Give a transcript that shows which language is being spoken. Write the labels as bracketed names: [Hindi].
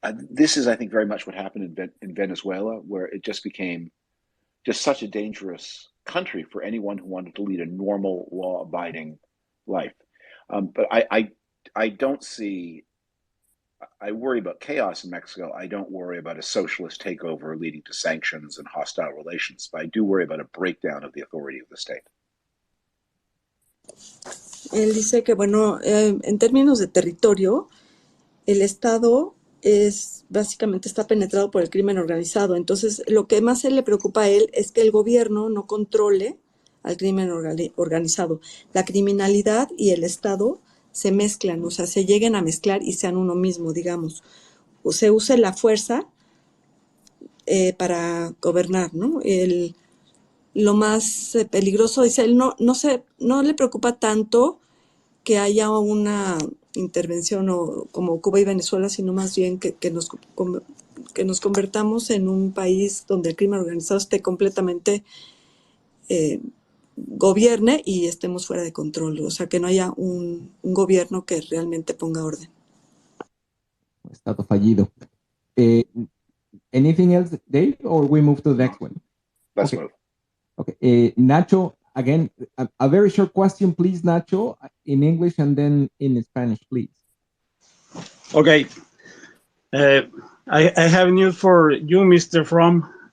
[English] This is, I think, very much what happened in Venezuela, where it just became just such a dangerous country for anyone who wanted to lead a normal, law-abiding life. But I don't see, I worry about chaos in Mexico. I don't worry about a socialist takeover leading to sanctions and hostile relations, but I do worry about a breakdown of the authority of the state. [Spanish] Él dice que, bueno, en términos de territorio, el Estado básicamente está penetrado por el crimen organizado. Entonces, lo que más le preocupa a él es que el gobierno no controle al crimen organizado. La criminalidad y el Estado se mezclan, o sea, se lleguen a mezclar y sean uno mismo, digamos. O se use la fuerza para gobernar, ¿no? Lo más peligroso, dice él, no le preocupa tanto que haya una intervención como Cuba y Venezuela, sino más bien que nos convertamos en un país donde el crimen organizado esté completamente gobierne y estemos fuera de control, o sea, que no haya un gobierno que realmente ponga orden. Estado fallido. [English] Anything else, Dave, or we move to the next one? Let's move. Okay, Nacho, again, a very short question, please, Nacho, in English and then in Spanish, please. Okay. I have news for you, Mr. Frum.